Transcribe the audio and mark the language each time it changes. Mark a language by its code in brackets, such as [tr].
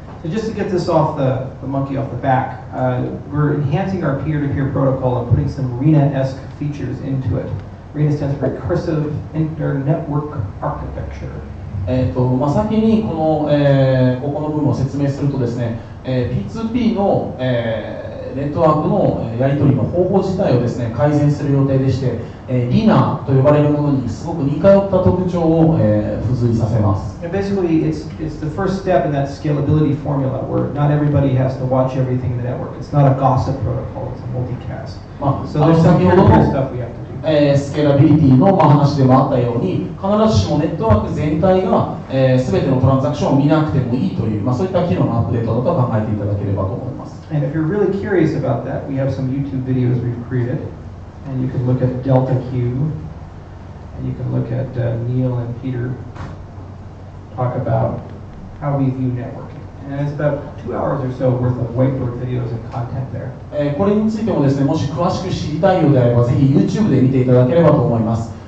[en] So just to get this off the monkey off the back, we're enhancing our peer-to-peer protocol and putting some RENA-esque features into it. RENA stands for Recursive Inter-Network Architecture. [ja] 先にここの部分を説明するとですね、P2P の、ネットワークのやり取りの方法自体をですね、改善する予定でして、RENA と呼ばれるものにすごく似通った特徴を、付随させます。 [en] And basically, it's the first step in that scalability formula where not everybody has to watch everything in the network. It's not a gossip protocol, it's a multicast. So there's some peer-to-peer stuff we have to do. [ja] スケーラビリティの話でもあったように、必ずしもネットワーク全体が全てのトランザクションを見なくてもいいという、そういった機能のアップデートだと考えていただければと思います。 [en] And if you're really curious about that, we have some YouTube videos we've created, and you can look at Delta Q, and you can look at Neil and Peter talk about how we view networking. And it's about 2 hours or so worth of whiteboard videos and content there. [ja] これについてもですね、もし詳しく知りたいようであれば、ぜひ YouTube で見ていただければと思います。